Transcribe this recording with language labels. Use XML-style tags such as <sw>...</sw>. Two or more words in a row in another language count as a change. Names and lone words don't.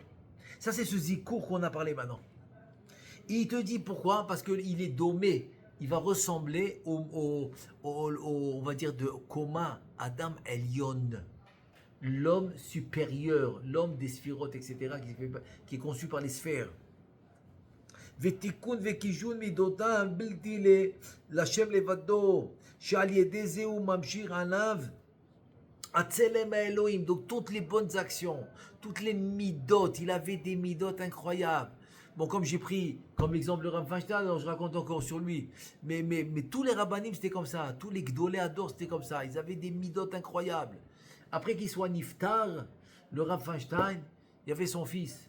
<fr>Ça, c'est ce zikour qu'on a parlé maintenant. Il te dit pourquoi? Parce qu'il est domé. Il va ressembler on va dire, de Koma,</fr> <he>אדם עליון.</he> <fr>L'homme supérieur, l'homme des sphirotes, etc., qui est conçu par les sphères.</fr> <he>ותיקון וקישון מידותיו בלתי לשם לבדו, שעל ידי זה הוא ממשיך עליו הצלם האלוהים.</he> <fr>Donc toutes les bonnes actions, toutes les midot, il avait des midot incroyables. Bon, comme j'ai pris comme exemple le Rav Feinstein, alors je raconte encore sur lui. Mais tous les rabbanim, c'était comme ça. Tous les</fr> <he>גדולי הדור,</he> <fr>c'était comme ça. Ils avaient des midotes incroyables. Après qu'il soit niftar, le Rav Feinstein, il y avait son fils.</fr>